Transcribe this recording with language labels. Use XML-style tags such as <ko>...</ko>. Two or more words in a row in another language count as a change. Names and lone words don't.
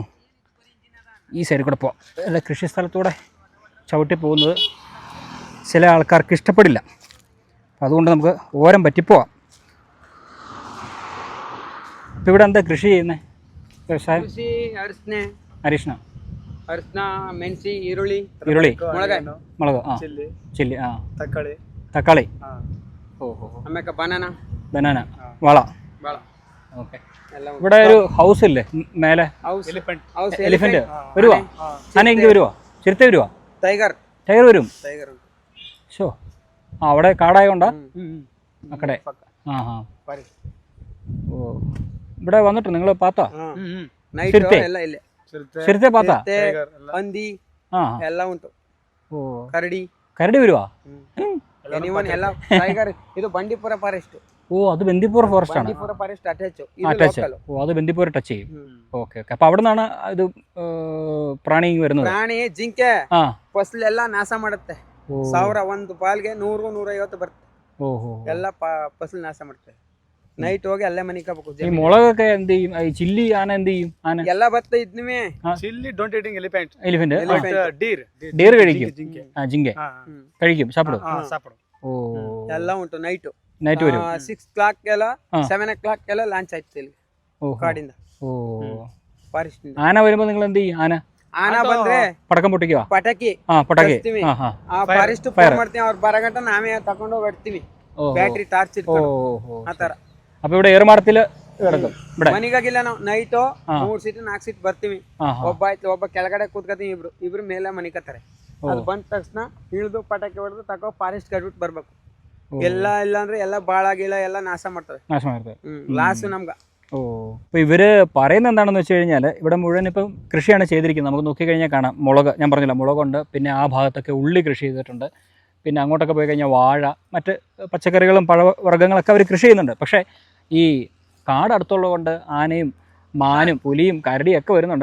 <ml>ഈ സൈഡിൽ കൂടെ പോവാം. അല്ല, കൃഷി സ്ഥലത്തൂടെ ചവിട്ടി പോകുന്നത് ചില ആൾക്കാർക്ക് ഇഷ്ടപ്പെടില്ല. അതുകൊണ്ട് നമുക്ക് ഓരം പറ്റിപ്പോവാം. ഇപ്പം ഇവിടെ എന്താ കൃഷി ചെയ്യുന്നത്? വ്യവസായം? അരീഷ്ണ,</ml> <kn>ಮೆಣಸಿ, ಈರುಳ್ಳಿ, ಈರುಳ್ಳಿ, ಮೊಳಗ,</kn> <ml>ആ ചില്ലി, ആ</ml> <ta>தக்காளி,</ta> <ml>ഓഹോ,</ml> <kn>ಆಮೇಲೆ ಬನಾನಾ,</kn> <ml>ബനാന, വള.</ml> <kn>ಬಾಳ.</kn> <ml>ഓക്കെ. ഇവിടെ ഒരു ഹൗസ് ഇല്ലേ മേലെ? എലിഫന്റ് വരുവാ? ആന ഇങ്ങനെ വരുവാ? ചിരത്തെ വരുവാ? ടൈഗർ വരും. ഷോ, ആ അവിടെ കാടായോണ്ടാ അക്കടെ? ആ ഹാ. ഓ, ഇവിടെ വന്നിട്ട് നിങ്ങൾ പാത്താ? ചിരത്തെ പാത്താ?</ml> <kn>ಹಂದಿ ಎಲ್ಲ ಉಂಟು. ಓ, ಕರಡಿ</kn> <ml>വരുവാ?</ml> <kn>ಎಲ್ಲ ಟೈಗರ್. ಇದು ಬಂಡೀಪುರ ಫಾರೆಸ್ಟ್.</kn> <ml>ഓ, അത് ബന്ദിപ്പൂർ ഫോറസ്റ്റ് ആണ്.</ml> <kn>ಬಂಡೀಪುರ ಫಾರೆಸ್ಟ್ ಅಟ್ಯಾಚ್.</kn> <ml>അറ്റാച്ച്. ഓ, അത് ബന്ദിപ്പൂർ ടച്ച് ചെയ്യും. ഓക്കെ ഓക്കെ. അപ്പൊ അവിടെ നിന്നാണ് ഇത് പ്രാണി വരുന്നത്?</ml> <kn>ಪ್ರಾಣಿ ಜಿಂಕೆ</kn> <ml>ആ.</ml> <kn>ಫಸಲೆಲ್ಲ ನಾಶ ಮಾಡುತ್ತೆ. 1000 ಒಂದು ಪಾಲ್ಗೆ 100 150 ಬರುತ್ತೆ.</kn> <ml>ഓഹോ.</ml> <kn>ಎಲ್ಲ ಫಸಲ್ ನಾಶ ಮಾಡುತ್ತೆ. ನೈಟ್ ಹೋಗಿ ಅಲ್ಲೇ ಮನಿಕಬೇಕು.</kn> <ml>ഈ മുളകൊക്കെ എന്ത് ചെയ്യും? ഈ ചില്ലി ആന എന്ത് ചെയ്യും? ആന</ml> <kn>ಎಲ್ಲ ಬತ್ತ ಇದ್ನುವೆ.</kn> <en>chili don't eating elephant, എലിഫന്റ്, deer</en> <ml>ഡീർ കഴിക്കും. ആ, ജിങ്ക കഴിക്കും, സാപ്പിടും.</ml> <ta>சாப்பிடும்.</ta> <ml>ഓ,</ml> <kn>ಎಲ್ಲ ಉಂಟು.</kn> <ml>നൈറ്റ് വരും.</ml> <kn>6 o'clock ಎಲ್ಲ 7 o'clock ಎಲ್ಲ ಲಾಂಚ್ ಆಯ್ತು ಇಲ್ಲಿ ಕಾಡಿಂದ.</kn> <ml>ഓ,</ml> <kn>ಫಾರೆಸ್ಟ್ ಇಂದ</kn> <ml>ആന വരുമ്പോ നിങ്ങൾ എന്ത് ചെയ്യും?</ml> <kn>ಆನ ಬಂದ್ರೆ</kn> <ml>പടക്കം പൊട്ടിക്കുക?</ml> <kn>ಪಟಾಕಿ</kn> <ml>പടക്കി.</ml> <kn>ಹಚ್ತೀವಿ.</kn> <ml>ആ ഹാ.</ml> <kn>ಆ ಫಾರೆಸ್ಟ್ ಫೋನ್ ಮಾಡ್ತೀವಿ. ಅವ್ರು ಬರಗಂಟ ನಾವೇ ತಗೊಂಡು ಹೋಗಿ ಇಡ್ತೀವಿ.</kn> <en>battery torch</en> <kn>ಇಟ್ಕೊಂಡು ಆ ತರ.</kn> <ml>അപ്പൊ ഇവിടെ ഏറുമാടത്തില് കിടക്കും. ഇവിടെ</ml> <kn>ಮನಿಗಾಗಿಲ್ಲ ನಾವು ನೈಟು 3 ಸೀಟ್ 4 ಸೀಟ್ ಬರ್ತೀವಿ. ಒಬ್ಬ ಕೆಳಗಡೆ ಕೂತ್ಕೊತೀವಿ, ಇಬ್ರು ಮೇಲೆ ಮನಿಕತ್ತಾರೆ. ಅದು ಬಂದ ತಕ್ಷಣ ಇಳಿದು ಪಟಾಕಿ ಹೊಡೆದು ತಗೋ ಫಾರೆಸ್ಟ್ ಕಟ್ಬಿಟ್ಟು ಬರ್ಬೇಕು. ಎಲ್ಲ ಇಲ್ಲ ಅಂದ್ರೆ ಎಲ್ಲ ಬಾಳಾಗಿಲ್ಲ ಎಲ್ಲ ನಾಶ ಮಾಡ್ತವೆ. ಲಾಸ್ ನಮ್ಗ.</kn> <ml>ഓ, അപ്പോൾ ഇവർ പറയുന്നത് എന്താണെന്ന് വെച്ച് കഴിഞ്ഞാൽ ഇവിടെ മുഴുവൻ ഇപ്പം കൃഷിയാണ് ചെയ്തിരിക്കുന്നത്. നമുക്ക് നോക്കിക്കഴിഞ്ഞാൽ കാണാം മുളക്. ഞാൻ പറഞ്ഞില്ല, മുളകുണ്ട്. പിന്നെ ആ ഭാഗത്തൊക്കെ ഉള്ളി കൃഷി ചെയ്തിട്ടുണ്ട്. പിന്നെ അങ്ങോട്ടൊക്കെ പോയി കഴിഞ്ഞാൽ വാഴ, മറ്റ് പച്ചക്കറികളും പഴവർഗ്ഗങ്ങളൊക്കെ അവർ കൃഷി ചെയ്യുന്നുണ്ട്. പക്ഷേ ഈ കാട് അടുത്തുള്ളത് കൊണ്ട് ആനയും മാനും പുലിയും കരടിയൊക്കെ വരുന്നുണ്ട്.</ml>